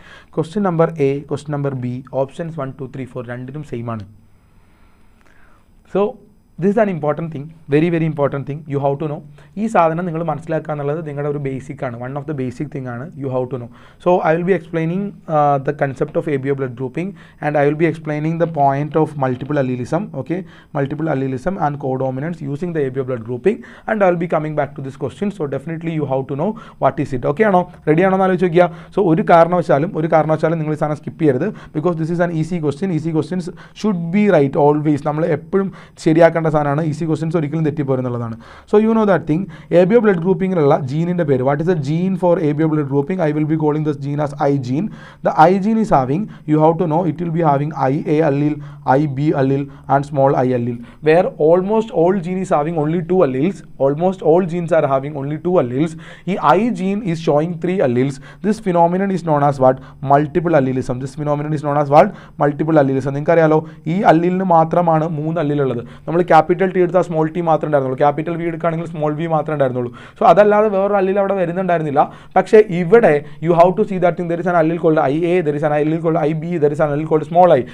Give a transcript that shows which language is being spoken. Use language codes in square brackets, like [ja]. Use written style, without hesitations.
[en] Question number A, question number B, options 1, 2, 3, 4 [ml] രണ്ടിനും same ആണ്. [en] So this is an important thing, very very important thing you have to know. [ml] ഈ സാധനം നിങ്ങൾ മനസ്സിലാക്കുക എന്നുള്ളത് നിങ്ങളുടെ ഒരു ബേസിക് ആണ്, [en] one of the basic thing [ml] ആണ് [en] you have to know. So I will be explaining the concept of ABO blood grouping, and I will be explaining the point of multiple allelism, okay, multiple allelism and codominance using the ABO blood grouping, and I will be coming back to this question. So definitely you have to know what is it. [ml] Okay ആണോ, ready ആണോ എന്ന് ആലോചിച്ച് നോക്കിയാൽ. So ഒരു കാരണവശാലും നിങ്ങൾ ഈ സാധനം സ്കിപ്പ് ചെയ്യരുത്, [en] Because this is an easy question. Easy questions should be right always. [ml] നമ്മൾ എപ്പോഴും ശരിയാക്കേണ്ട സാധനമാണ്, ഈസി ക്വസ്റ്റ്യൻസ് ഒരിക്കലും തെറ്റിപ്പോരുന്നുള്ളതാണ്. [en] So you know that thing. ABO blood groupingലുള്ള [ml] ജീനിൻ്റെ പേര്, [en] What is the gene for ABO blood grouping? I will be calling this gene as I gene. The I gene is having, you have to know, it will be having IA allele, IB allele and small I allele, where almost all gene is having only 2 alleles. Almost all genes are having only 2 alleles. The I gene is showing 3 alleles. This phenomenon is known as what? Multiple allelism. This phenomenon is known as what? Multiple allelism. [ml] നിങ്ങൾക്കറിയാലോ ഈ അല്ലിലിന് മാത്രമാണ് 3 അല്ലിലുള്ളത്. നമ്മൾ capital T എടുത്താൽ small T മാത്രമേ ഉണ്ടായിരുന്നുള്ളൂ, capital V എടുക്കുകയാണെങ്കിൽ small V മാത്രമേ ഉണ്ടായിരുന്നുള്ളൂ. [en] so [ml] അതല്ലാതെ വേറൊരു അല്ലിൽ അവിടെ വരുന്നുണ്ടായിരുന്നില്ല. പക്ഷേ ഇവിടെ [en] You have to see that there is an allele called IA, there is an allele called IB, there is an allele called small I.